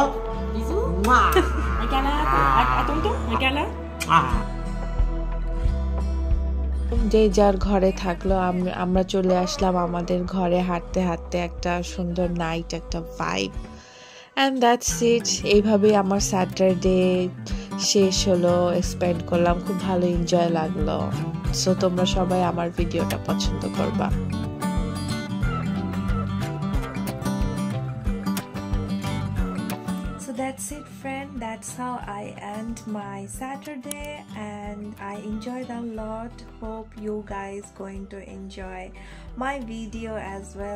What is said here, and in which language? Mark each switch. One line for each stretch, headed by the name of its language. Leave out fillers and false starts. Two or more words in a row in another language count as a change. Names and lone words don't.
French: Bisous. Regarde là. À tonton, regarde là.
Bangla: যে যার ঘরে থাকলো, আমরা চলে আসলাম আমাদের ঘরে হাঁটতে হাঁটতে। একটা সুন্দর নাইট, একটা ভাইব,
English: and that's it.
Bangla: এইভাবেই আমার স্যাটারডে শেষ হলো, স্পেন্ড করলাম, খুব ভালো এনজয় লাগলো। সো তোমরা সবাই আমার ভিডিওটা পছন্দ করবা।
English: So that's it, friend. That's how I end my Saturday, and I enjoyed a lot. Hope you guys going to enjoy my video as well.